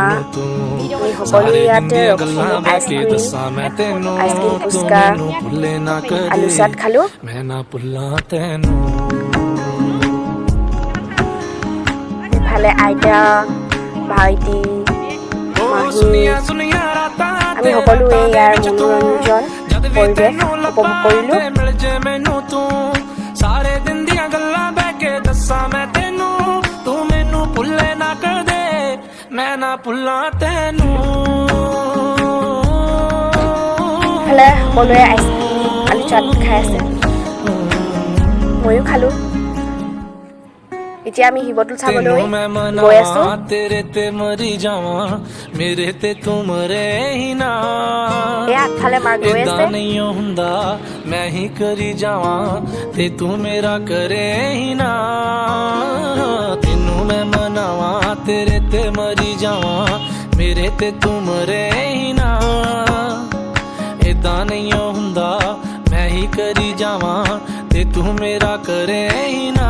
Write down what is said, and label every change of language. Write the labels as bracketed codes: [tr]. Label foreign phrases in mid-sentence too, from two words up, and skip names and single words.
[as] আমি সকলোৱে ইয়াতে ৰখি আইচক্ৰীম ফুচকা আলু চাট খালোঁ। ইফালে আইতা, ভাইটি, মাহী, আমি সকলোৱে ইয়াৰ মনোৰঞ্জন পৰিৱেশ উপভোগ কৰিলোঁ। [pa] ਸਾਰੇ ਦਿਨ ਦੀਆਂ ਗੱਲਾਂ ਬਹਿ ਕੇ ਦੱਸਾਂ ਮੈਂ ਤੈਨੂੰ, ਤੂੰ ਮੈਨੂੰ ਭੁੱਲੇ ਨਾ ਕਰ ਦੇ, ਮੈਂ ਨਾ ਭੁੱਲਾਂ ਤੈਨੂੰ। [as] হলে সকলোৱে আইচক্ৰীম আলু চাট খাই আছে, ময়ো খালোঁ। এতিয়া আমি শিৱদৌল চাবলৈ গৈ আছোঁ। এয়া আগফালে মাৰ গৈ আছে। [pa] ਮੈਂ ਹੀ ਕਰੀ ਜਾਵਾਂ ਤੇ ਤੂੰ ਮੇਰਾ ਕਰੇ ਹੀ ਨਾ, ਤੈਨੂੰ ਮੈਂ ਮਨਾਵਾਂ ਤੇਰੇ ਤੇ ਮਰੀ ਜਾਵਾਂ, ਮੇਰੇ ਤੇ ਤੂੰ ਮਰੇ ਹੀ ਨਾ। ਇੱਦਾਂ ਨਹੀਂ ਹੁੰਦਾ ਮੈਂ ਹੀ ਕਰੀ ਜਾਵਾਂ ਤੇ ਤੂੰ ਮੇਰਾ ਕਰੇ ਹੀ ਨਾ।